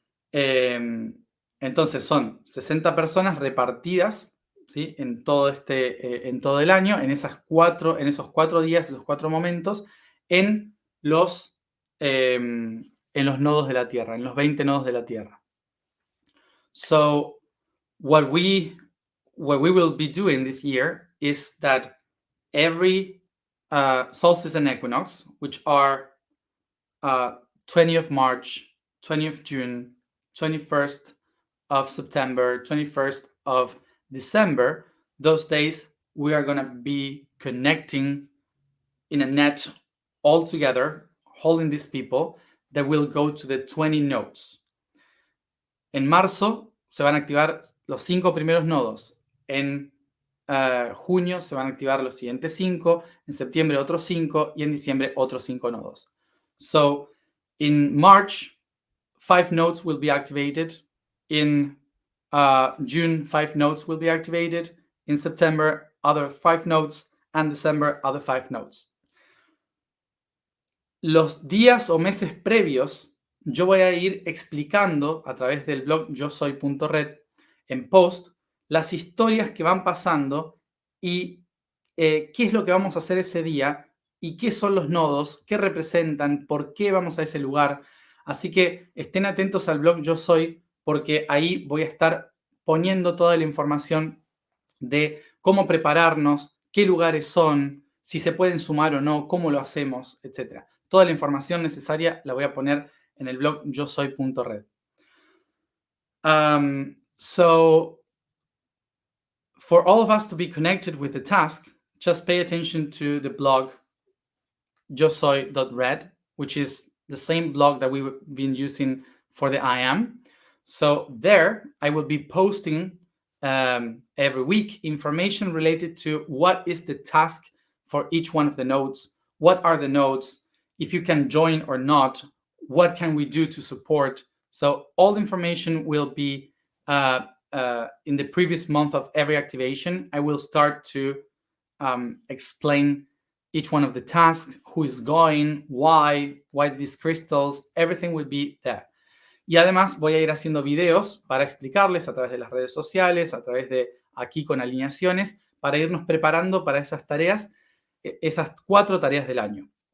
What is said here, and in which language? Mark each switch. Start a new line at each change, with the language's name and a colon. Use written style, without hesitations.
Spanish: Entonces son 60 personas repartidas, ¿sí?, en todo el año, en esos 4 días, esos 4 momentos, en los nodos de la Tierra, en los 20 nodos de la Tierra.
English: So what we will be doing this year is that every solstice and equinox, which are 20th of March, 20th of June, 21st of September, 21st of December, those days we are going to be connecting in a net all together, holding these people that will go to the 20 nodes.
Spanish: En marzo se van a activar los 5 primeros nodos. En junio se van a activar los siguientes 5, en septiembre otros 5 y en diciembre otros 5 nodos.
English: So, in March, 5 nodes will be activated. In June, 5 nodes will be activated. In September, other 5 nodes. And December, other 5 nodes.
Spanish: Los días o meses previos, yo voy a ir explicando a través del blog yosoy.red en post las historias que van pasando y qué es lo que vamos a hacer ese día y qué son los nodos, qué representan, por qué vamos a ese lugar. Así que estén atentos al blog Yo Soy, porque ahí voy a estar poniendo toda la información de cómo prepararnos, qué lugares son, si se pueden sumar o no, cómo lo hacemos, etc. Toda la información necesaria la voy a poner en el blog yosoy.red.
English: So, for all of us to be connected with the task, just pay attention to the blog yosoy.red, which is the same blog that we've been using for the IAM. So there, I will be posting every week information related to what is the task for each one of the nodes, what are the nodes, if you can join or not, what can we do to support. So all the information will be in the previous month of every activation. I will start to explain each one of the tasks, who is going, why these crystals, everything will be there.
Spanish: Y además voy a ir haciendo videos para explicarles a través de las redes sociales, a través de aquí con alineaciones, para irnos preparando para esas tareas, esas 4 tareas del año.